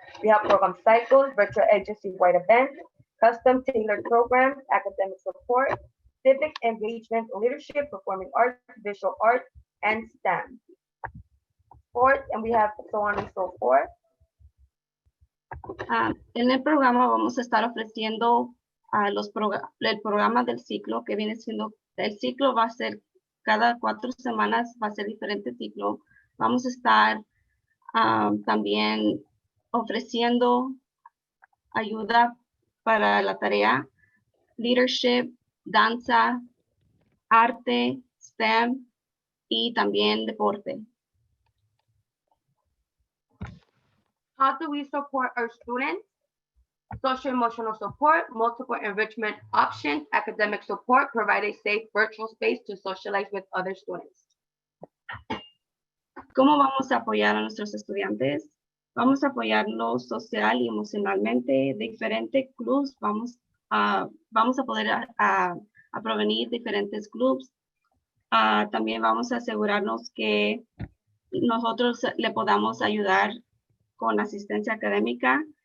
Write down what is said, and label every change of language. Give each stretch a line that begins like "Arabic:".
English: We have program cycles, virtual agency-wide events, custom tailored programs, academic support, civic engagement, leadership, performing arts, visual arts, and STEM. Sports, and we have so on and so forth.
Spanish: En el programa vamos a estar ofreciendo el programa del ciclo, que viene siendo, el ciclo va a ser cada 4 semanas, va a ser diferente ciclo. Vamos a estar también ofreciendo ayuda para la tarea, leadership, danza, arte, STEM y también deporte.
English: How do we support our students? Social emotional support, multiple enrichment options, academic support, provide a safe virtual space to socialize with other students.
Spanish: ¿Cómo vamos a apoyar a nuestros estudiantes? Vamos a apoyarlos social y emocionalmente. Diferentes clubs, vamos a poder a provenir diferentes clubs. También vamos a asegurarnos que nosotros le podamos ayudar con asistencia académica.